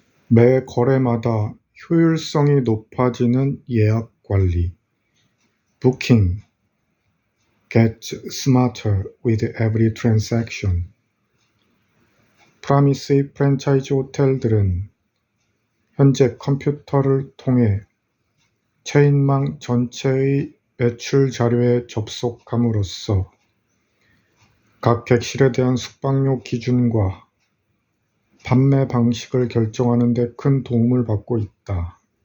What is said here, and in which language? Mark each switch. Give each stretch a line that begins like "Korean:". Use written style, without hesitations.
Korean: 매 거래마다 효율성이 높아지는 예약 관리.
English: Booking gets smarter with every transaction.
Korean: 프라미스의 프랜차이즈 호텔들은 현재 컴퓨터를 통해 체인망 전체의 매출 자료에 접속함으로써 각 객실에 대한 숙박료 기준과 판매 방식을 결정하는 데 큰 도움을 받고 있다.